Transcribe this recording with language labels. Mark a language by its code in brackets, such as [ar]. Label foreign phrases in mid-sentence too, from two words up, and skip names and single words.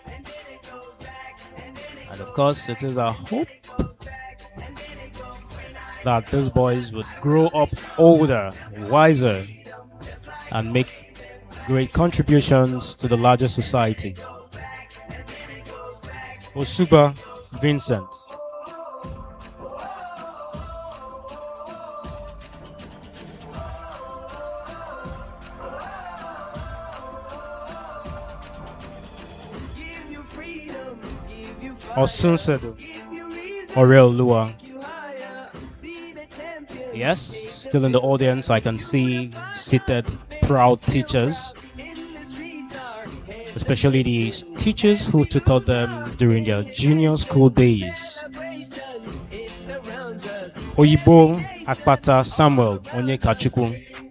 [en] And of course, it is our hope that these boys would grow up older, wiser, and make great contributions to the larger society. Osuba Vincent. Osunsedo. Orel Lua. Yes, still in the audience, I can see seated proud teachers, especially the teachers who tutored them during their junior school days. Oyibo Akpata Samuel Onyekachukwu.